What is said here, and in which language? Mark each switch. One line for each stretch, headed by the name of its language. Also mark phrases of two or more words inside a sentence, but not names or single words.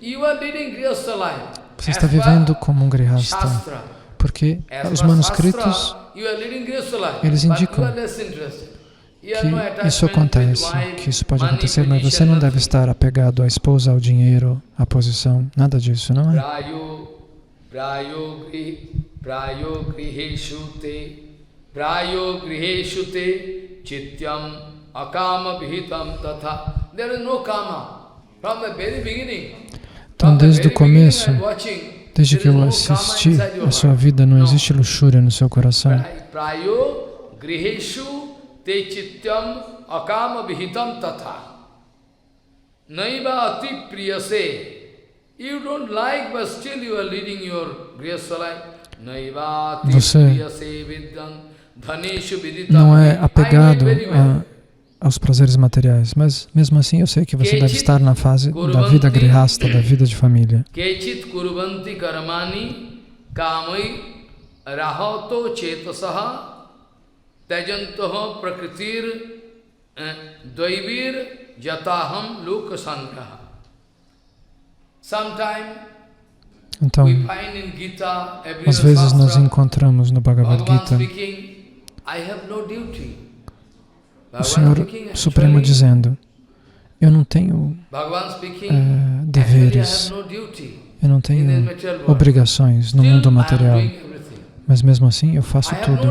Portuguese: Você está vivendo como um grihasta, porque os manuscritos, eles indicam que isso acontece, que isso pode acontecer, mas você não deve estar apegado à esposa, ao dinheiro, à posição, nada disso, não é?
Sanskrit: प्रायो गृहेषु ते चित्यम् अकाम विहितम् तथा.
English: There is no kama. From the very beginning.
Portuguese: Então, desde o começo, desde que eu assisti a sua vida, não existe luxúria no seu coração.
Sanskrit: प्रायो गृहेषु ते चित्यम् अकाम विहितम् तथा. नैव अति प्रियसे.
English: You don't like, but still you are leading your grihastha life.
Portuguese: Você não é apegado aos prazeres materiais. Mas mesmo assim eu sei que você deve estar na fase da vida grihasta, da vida de família.
Sanskrit: केचित् कुर्वन्ति कर्माणि कामै रहतो चेतसः तजन्तः प्रकृतिर् द्वैविर् जतहम् लोक संग्रह.
Portuguese: Então, às vezes nós encontramos no Bhagavad Gita o Senhor Supremo dizendo: eu não tenho deveres, eu não tenho obrigações no mundo material, mas mesmo assim eu faço tudo.